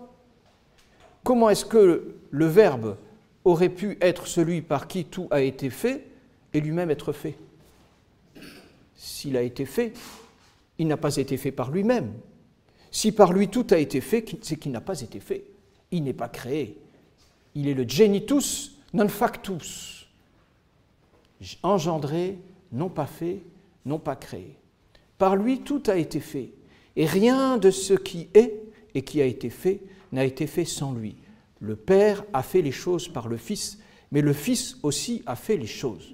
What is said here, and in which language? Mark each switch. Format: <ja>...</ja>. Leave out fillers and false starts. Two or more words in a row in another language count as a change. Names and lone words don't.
<fr>Comment est-ce que le Verbe aurait pu être celui par qui tout a été fait et lui-même être fait? S'il a été fait, il n'a pas été fait par lui-même. Si par lui tout a été fait, c'est qu'il n'a pas été fait. Il n'est pas créé. Il est le</fr> <la>genitus non factus.</la> <fr>Engendré, non pas fait, non pas créé. Par lui tout a été fait. Et rien de ce qui est et qui a été fait n'a été fait sans lui. Le Père a fait les choses par le Fils, mais le Fils aussi a fait les choses.</fr>